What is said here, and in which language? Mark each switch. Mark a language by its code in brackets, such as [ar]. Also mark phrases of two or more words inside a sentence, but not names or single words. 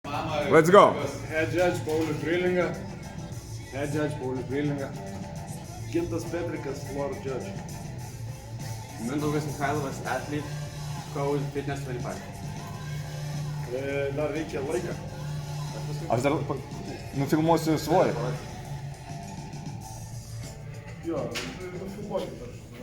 [en] Let's go. Head judge Paulius Breilinga. Head judge Paulius Breilinga. Gintas Petrikas, floor judge. Mindaugas Mikhailovas, athlete, Code Fitness 25. [lt] Dar reikia laiką. Aš dar nufilmuosiu svorį. Jo, nufilmuokit aš.